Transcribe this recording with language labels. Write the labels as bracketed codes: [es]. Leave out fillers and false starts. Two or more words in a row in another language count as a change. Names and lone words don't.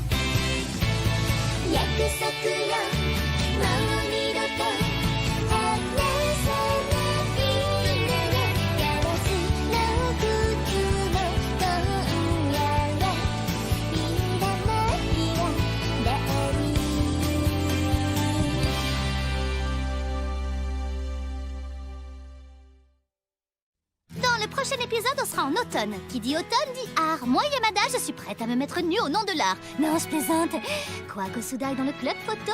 [ja] 約束よもう二度と離さないならガラスの靴も今夜はいらないわダーリン [fr] Dans le prochain épisode, on sera en automne. Qui dit automne dit art. Moi, Yamada, je suis prête à me mettre nue au nom de l'art. Non, je plaisante. Quoi, Kosuda est dans le club photo?